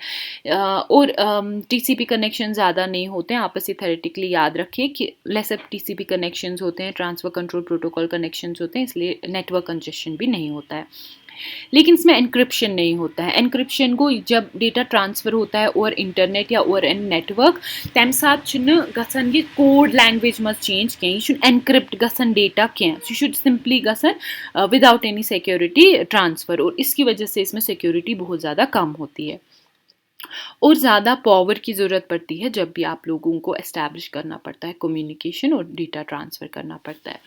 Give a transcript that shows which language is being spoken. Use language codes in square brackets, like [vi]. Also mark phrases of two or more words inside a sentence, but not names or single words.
[hi] और [en] TCP connection [hi] ज़्यादा नहीं होते हैं, आप इसे थेरेटिकली याद रखिए कि लेसअप [en] TCP connections [hi] होते हैं, [en] transfer control protocol connections [hi] होते हैं, इसलिए [en] network congestion [hi] भी नहीं होता है। लेकिन इसमें एनक्रिप्शन नहीं होता है। एनक्रिप्शन को जब [en] data transfer [hi] होता है और इंटरनेट या और एन नेटवर्क [ks] तम साथ गसन ये [en] code language [ks] मज चेंज कह, यह एनक्रिप्ट गसन डेटा कह, यह सिंपली गसन [en] without any security transfer, [hi] और इसकी वजह से इसमें सिक्योरिटी बहुत ज़्यादा कम होती है और ज़्यादा पावर की ज़रूरत पड़ती है जब भी आप लोगों को एस्टैब्लिश करना पड़ता है कम्युनिकेशन और [en] data transfer [hi] करना पड़ता है।